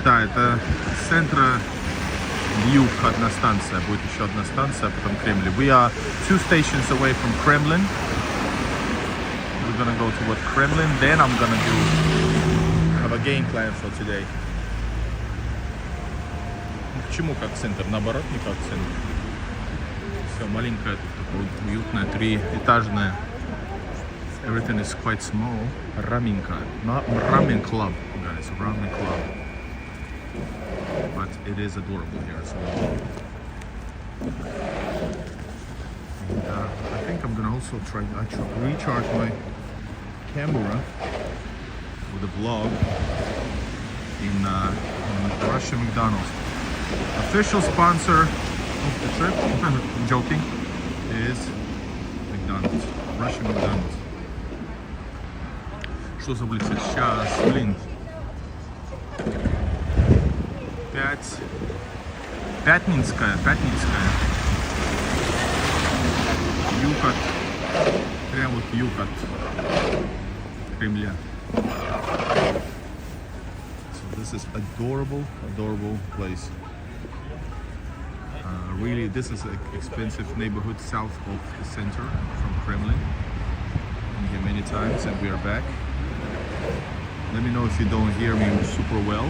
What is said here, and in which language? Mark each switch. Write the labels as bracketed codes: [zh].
[ru] Да, это с центра в юг одна станция. Будет еще одна станция, потом Кремль. [en] We are 2 stations away from Kremlin. We're gonna go toward Kremlin. Then I'm gonna have a game plan for today. [ru] Почему как центр? Наоборот, не как центр. Все маленькое, такое уютное, 3-этажное. [en] Everything is quite small. Raminka, not ramen club, guys. Ramen club, but it is adorable here as well. And I think I'm gonna also try to recharge my camera with a vlog in Russian McDonald's. Official sponsor of the trip, I'm joking, is McDonald's. Russian McDonald's. [ru] Что за улица? Сейчас, блин. Pyatnitskaya. Юг от, прям вот юг от Кремля. [en] So this is adorable place. Really, this is an expensive neighborhood south of the center from Kremlin. Been here many times, and we are back. Let me know if you don't hear me super well.